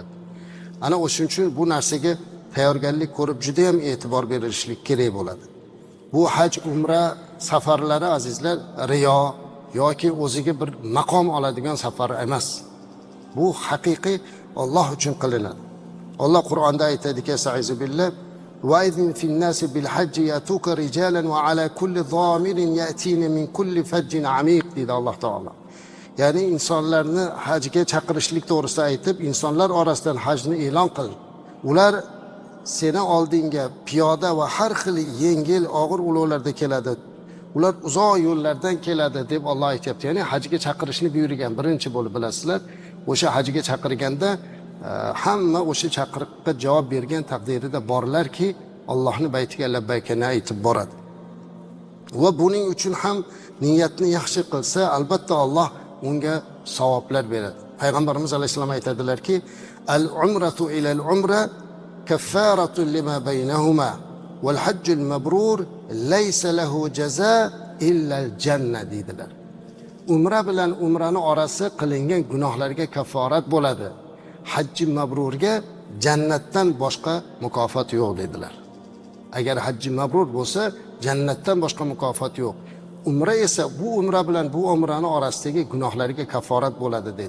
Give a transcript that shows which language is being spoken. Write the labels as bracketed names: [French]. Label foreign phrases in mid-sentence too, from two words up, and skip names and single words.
[Uzbek] Ana o'shuning uchun bu narsaga tayyorgarlik ko'rib juda ham e'tibor berishlik kerak bo'ladi. Bu haj umra safarlari azizlar riyo yoki o'ziga bir maqom oladigan safar emas. Bu haqiqiy Alloh uchun qilinadi. Alloh Qur'onda aytadiki, [Arabic] "سأعوذ بالله وأذن في الناس بالحج يأتوك رجالا وعلى كل ضامر يأتين من كل فج عميق" [Uzbek] dedi Alloh taolo. Ya'ni insonlarni hajga chaqirishlik to'g'risida aytib, insonlar orasidan hajni e'lon qil. Ular seni oldinga piyoda va har xil yengil og'ir ulovlarda keladi. Ular uzoq yo'llardan keladi deb Alloh aytibdi. Ya'ni hajga chaqirishni buyurgan birinchi bo'lib bilasizlar. O'sha hajga chaqirganda hamma o'sha chaqiriqqa javob bergan taqdirida borlarki, Allohning baytiga labbaykani aytib boradi. Va buning uchun ham niyatni yaxshi qilsa, albatta Alloh unga savoblar beradi. Payg'ambarimiz alayhisalom aytadilarki, [Arabic] "العمرة إلى العمرة كفارة لما بينهما والحج المبرور ليس له جزاء إلا الجنة" dedilar. [Uzbek] Umra bilan umrani orasi qilingan gunohlarga kafforat bo'ladi. Hajji mabrurga jannatdan boshqa mukofot yo'q dedilar. Agar hajji mabrur bo'lsa, jannatdan boshqa mukofot yo'q. Umra esa bu umra bilan bu umrani orasidagi gunohlarga kafforat bo'ladi dedi.